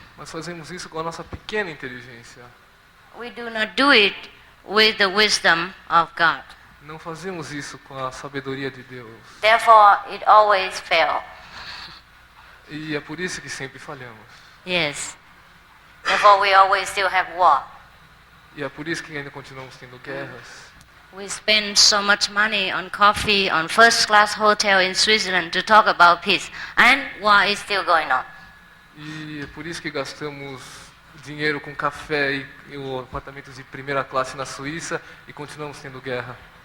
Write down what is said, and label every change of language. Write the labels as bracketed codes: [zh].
[pt] Mas fazemos isso com a nossa pequena inteligência. [en] We do not do it with the wisdom of God. [pt] Não fazemos isso com a sabedoria de Deus. [en] Therefore, it always fails. [pt] E é por isso que sempre falhamos. [en] Yes. Therefore, we always still have war. [pt] E é por isso que ainda continuamos tendo guerras. [en] We spend so much money on coffee, on first-class hotel in Switzerland to talk about peace, and war is still going on. [pt] E é por isso que gastamos dinheiro com café e apartamentos de primeira classe na Suíça e continuamos tendo guerra.